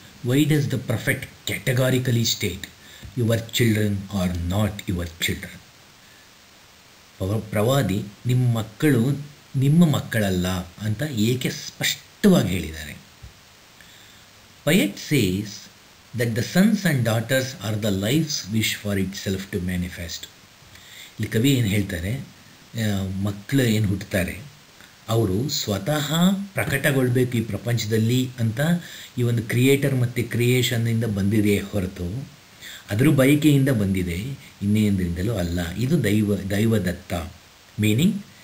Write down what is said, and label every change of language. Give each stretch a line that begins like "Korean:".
English: Why does the prophet categorically state your children are not your children?
Kannada: ಪ್ರವಾದಿ ನಿಮ್ಮ ಮಕ್ಕಳು ನಿಮ್ಮ ಮಕ್ಕಳಲ್ಲ ಅಂತ ಏಕೆ ಸ್ಪಷ್ಟವಾಗಿ ಹೇಳಿದ್ದಾರೆ?
English: Poet says that the sons and daughters are the life's wish for itself to manifest.
Kannada: ಇಲ್ಲಿ ಕವಿ ಏನು ಹೇಳ್ತಾರೆ, ಮಕ್ಕಳು ಏನು ಹುಟ್ಟುತ್ತಾರೆ ಅವರು ಸ್ವತಃ ಪ್ರಕಟಗೊಳ್ಬೇಕು ಈ ಪ್ರಪಂಚದಲ್ಲಿ ಅಂತ ಈ ಒಂದು ಕ್ರಿಯೇಟರ್ ಮತ್ತು ಕ್ರಿಯೇಷನ್ನಿಂದ ಬಂದಿದೆ ಹೊರತು ಅದರ ಬಯಕೆಯಿಂದ ಬಂದಿದೆ ಇನ್ನೇಂದ್ರಿಂದಲೂ ಅಲ್ಲ. ಇದು ದೈವದತ್ತ. ಮೀನಿಂಗ್